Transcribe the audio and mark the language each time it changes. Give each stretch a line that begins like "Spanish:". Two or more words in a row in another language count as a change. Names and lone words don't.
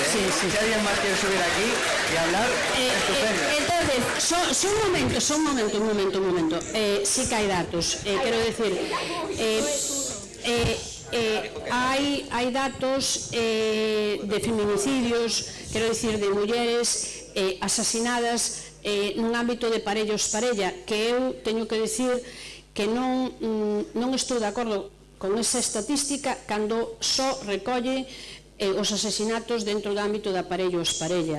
Spanish: Si alguien más quiere subir aquí y hablar, estupendo. Entonces, un momento. Sí que hay datos. Quiero decir, hay datos de feminicidios, quiero decir,
Galician: de mulleres asasinadas nun ámbito de parella, que eu teño que decir que non estou de acordo con esa estatística cando só recolle os asesinatos dentro do ámbito da parella.